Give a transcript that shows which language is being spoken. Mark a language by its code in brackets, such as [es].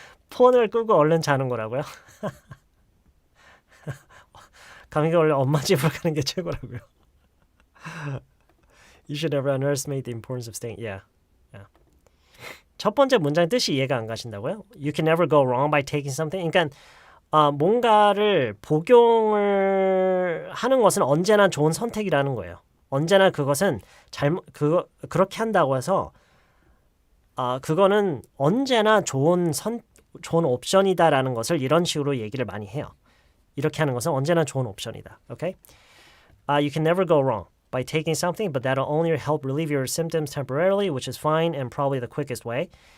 [ko] 폰을 끄고 얼른 자는 거라고요? 감기가 원래 엄마 집으로 가는 게 최고라고요. [en] You should never underestimate the importance of staying. Yeah. [ko] 첫 번째 문장 뜻이 이해가 안 가신다고요? [en] You can never go wrong by taking something. [ko] 그러니까 뭔가를 복용을 하는 것은 언제나 좋은 선택이라는 거예요. 언제나 그것은 그렇게 한다고 해서 그거는 언제나 좋은 옵션이다라는 것을 이런 식으로 얘기를 많이 해요. 이렇게 하는 것은 언제나 좋은 옵션이다. [en] Okay? You can never go wrong by taking something, but that'll only help relieve your symptoms temporarily, which is fine and probably the quickest way.